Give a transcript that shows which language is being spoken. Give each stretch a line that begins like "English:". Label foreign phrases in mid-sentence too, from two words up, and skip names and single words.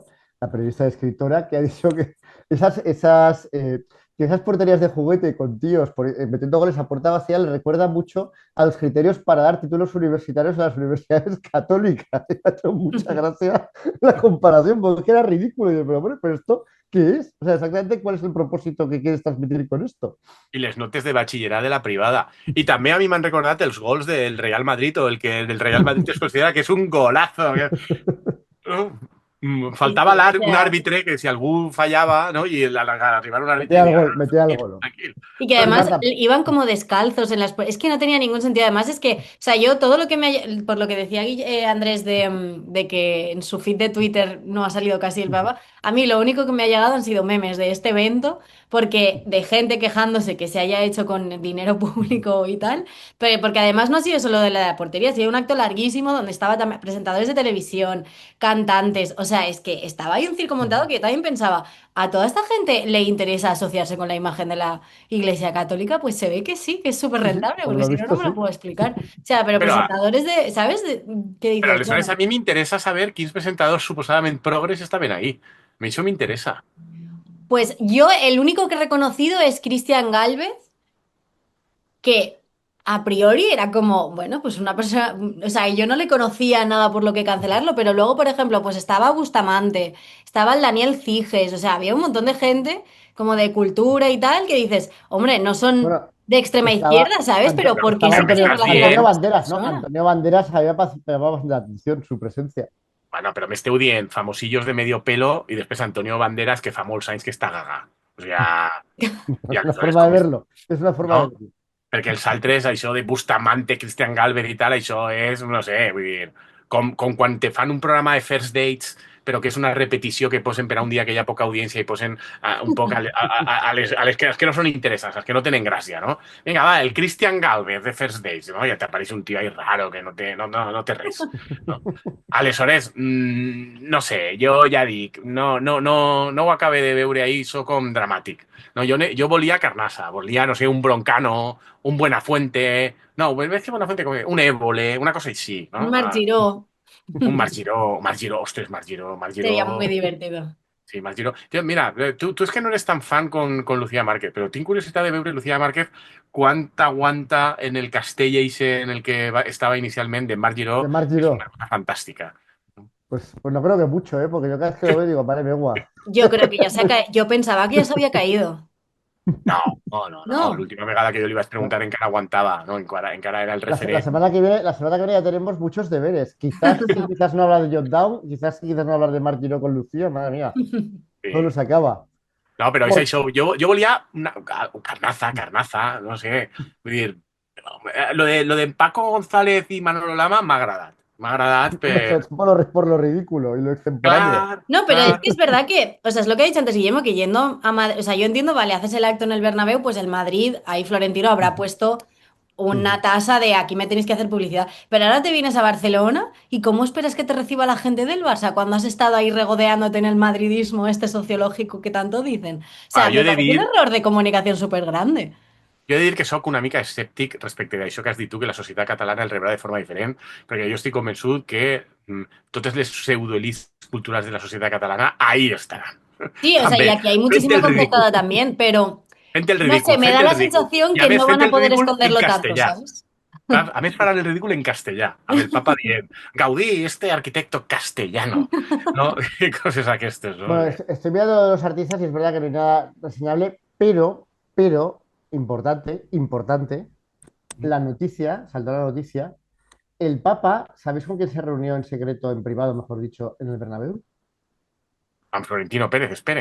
Spanish: La periodista y escritora que ha dicho que que esas porterías de juguete con tíos metiendo goles a puerta vacía le recuerda mucho a los criterios para dar títulos universitarios en las universidades católicas. Me ha hecho mucha gracia la comparación, porque era ridículo. Y yo, pero, bueno, pero esto, ¿qué es? O sea, exactamente cuál es el propósito que quieres transmitir con esto.
Catalan: I les notes de batxillerat de la privada. I també a mi m'han recordat els gols del Real Madrid o el que del Real Madrid es considera que és un golazo.
Spanish: Sí,
Catalan: Faltava
Spanish: sí, o
Catalan: un
Spanish: sea.
Catalan: àrbitre que si algú fallava, no? I al arribar un àrbitre
Spanish: Metía el
Catalan: deia,
Spanish: gol, metía el
Catalan: tranquil,
Spanish: gol.
Catalan: tranquil.
Spanish: Y que Oye, además Marta, iban como descalzos en las. Es que no tenía ningún sentido. Además, es que, o sea, yo todo lo que por lo que decía Andrés de que en su feed de Twitter no ha salido casi el Papa, a mí lo único que me ha llegado han sido memes de este evento, porque de gente quejándose que se haya hecho con dinero público y tal, pero porque además no ha sido solo de la portería, ha sido un acto larguísimo donde estaba también presentadores de televisión, cantantes, o sea, es que estaba ahí un circo montado que yo también pensaba. ¿A toda esta gente le interesa asociarse con la imagen de la Iglesia Católica? Pues se ve que sí, que es súper sí, sí, rentable, por porque lo si no, no visto me sí. lo puedo explicar. O sea, pero
Catalan: Però,
Spanish: presentadores de, ¿sabes? ¿Qué
Catalan: però
Spanish: dices?
Catalan: aleshores a
Spanish: Bueno,
Catalan: mi m'interessa saber quins presentadors suposadament progres estaven ahí. A mi això m'interessa.
Spanish: pues yo el único que he reconocido es Cristian Galvez, que a priori era como, bueno, pues una persona, o sea, yo no le conocía nada por lo que cancelarlo, pero luego, por ejemplo, pues estaba Bustamante, estaba el Daniel Ciges, o sea, había un montón de gente como de cultura y tal que dices, hombre, no son Bueno, de extrema estaba, izquierda, ¿sabes? Pero ¿por qué estaba
Catalan: Però
Spanish: siempre se Antonio,
Catalan: m'estàs
Spanish: relaciona Antonio
Catalan: dient
Spanish: con esta Banderas, ¿no? persona? Antonio Banderas había llamado bastante la atención su presencia.
Catalan: bueno, però m'esteu dient
Spanish: famosillos de medio pelo
Catalan: i després Antonio Banderas, que fa molts anys que està gaga. O sigui,
Spanish: Es
Catalan: ja
Spanish: una
Catalan: aleshores
Spanish: forma de
Catalan: com...
Spanish: verlo, es una forma
Catalan: No?
Spanish: de verlo.
Catalan: Perquè els altres, això de Bustamante, Cristian Galvez i tal, això és, no sé, vull dir, com quan te fan un programa de first dates, però que és una repetició que posen per a un dia que hi ha poca audiència i posen un poc a les que no són interessants, les que no tenen gràcia, no? Vinga, va, el Cristian Galvez de first dates, no? Ja t'apareix un tio ahí raro que no té res. No? Aleshores, no sé, jo ja dic, no ho acabé de veure ahir, sóc com dramàtic. No, jo volia carnassa, volia, no sé, un Broncano, un Buenafuente, no, més que Buenafuente, un Évole, una cosa així, Un no? Marc Giró Un Marc Giró, ostres, Marc Giró,
Spanish: sería muy divertido. Sí, Martino. Tío, mira, tú es que no eres tan fan con Lucía Márquez, pero
Catalan: tinc curiositat de veure
Spanish: Lucía Márquez cuánta aguanta en el castell ese en el que estaba inicialmente de Marc De Giró, Marc que es Giró. una cosa fantástica. Pues no creo que mucho, ¿eh? Porque yo cada vez que lo veo digo, vale, me gua. Yo creo que ya se ha caído. Yo pensaba que ya se había caído. No, no, no, no. No.
Catalan: L'última vegada que
Spanish: yo le iba a preguntar en cara aguantaba, ¿no? En cara era el La referente. semana que viene ya tenemos muchos deberes. Quizás sí, quizás no hablar de John Down, quizás sí, quizás no hablar de Marc Giró con Lucía, madre mía, todo Sí. se acaba.
Catalan: No, però és
Spanish: Bueno,
Catalan: això. Jo volia una carnaza, no sé. Vull dir, lo de Paco González i Manolo Lama m'ha agradat. M'ha agradat per...
Spanish: por lo ridículo y lo extemporáneo.
Catalan: Clar,
Spanish: No, pero es
Catalan: clar.
Spanish: que es verdad que, o sea, es lo que ha dicho antes Guillermo, que yendo a Madrid, o sea, yo entiendo, vale, haces el acto en el Bernabéu, pues el Madrid, ahí Florentino habrá puesto una tasa de aquí me tenéis que hacer publicidad, pero ahora te vienes a Barcelona y ¿cómo esperas que te reciba la gente del Barça cuando has estado ahí regodeándote en el madridismo este sociológico que tanto dicen? O sea,
Catalan: Jo
Spanish: me
Catalan: he de
Spanish: parece un
Catalan: dir
Spanish: error de comunicación súper grande.
Catalan: Jo he de dir que sóc una mica escèptic respecte d'això que has dit tu, que la societat catalana el rebrà de forma diferent, perquè jo estic convençut que totes les pseudoelites culturals de la societat catalana ahí estaran.
Spanish: Sí, o sea, y
Catalan: També,
Spanish: aquí hay
Catalan: fent
Spanish: muchísima
Catalan: el ridícul,
Spanish: concertada también, pero
Catalan: fent el
Spanish: no sé,
Catalan: ridícul,
Spanish: me
Catalan: fent
Spanish: da
Catalan: el
Spanish: la
Catalan: ridícul.
Spanish: sensación
Catalan: I a
Spanish: que
Catalan: més
Spanish: no van
Catalan: fent
Spanish: a
Catalan: el
Spanish: poder
Catalan: ridícul en
Spanish: esconderlo tanto,
Catalan: castellà.
Spanish: ¿sabes?
Catalan: A més faran el ridícul en castellà, amb el papa dient Gaudí,
Spanish: este arquitecto castellano,
Catalan: no? I coses aquestes, no?
Spanish: Bueno, estoy mirando los artistas y es verdad que no hay nada reseñable, pero, importante, la noticia, saltó la noticia, el Papa, ¿sabéis con quién se reunió en secreto, en privado, mejor dicho, en el Bernabéu?
Catalan: Amb Florentino Pérez, espere.